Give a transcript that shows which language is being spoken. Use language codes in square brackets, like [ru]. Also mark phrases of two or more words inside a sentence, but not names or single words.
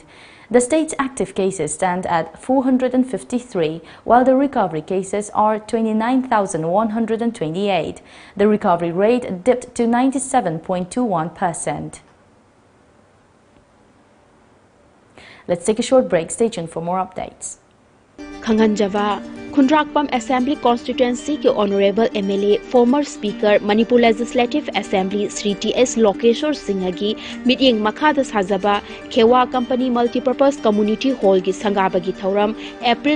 [en] The state's active cases stand at 453, while the recovery cases are 29,128. The recovery rate dipped to 97.21%. Let's take a short break. Stay tuned for more updates. Khanganjava Khundrakpam Assembly Constituency के Honorable MLA former Speaker Manipur Legislative Assembly Sri T.S. [mni] Lokeshwar Singh gi meeting Makhada Sajaba Khewa Company Multipurpose Community Hall gi Sangaba gi Thauram April